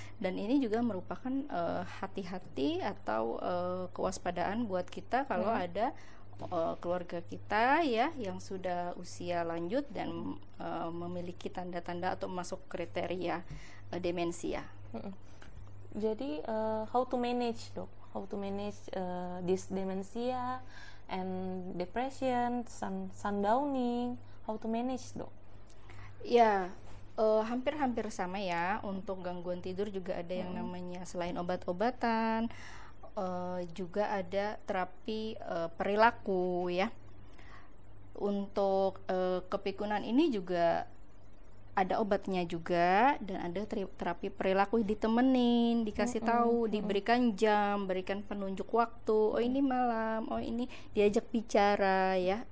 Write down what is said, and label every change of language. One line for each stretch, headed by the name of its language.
Indonesian: Dan ini juga merupakan hati-hati atau kewaspadaan buat kita kalau ada keluarga kita ya yang sudah usia lanjut dan memiliki tanda-tanda atau masuk kriteria demensia. Jadi
English: how to manage dok? How to manage this demensia and depression, sundowning, how to manage dok?
Indonesian: Ya, hampir-hampir sama ya. Untuk gangguan tidur juga ada yang namanya selain obat-obatan, juga ada terapi perilaku ya. Untuk kepikunan ini juga ada obatnya juga, dan ada terapi perilaku, ditemenin, dikasih tahu, diberikan jam, berikan penunjuk waktu, oh ini malam, oh ini diajak bicara ya.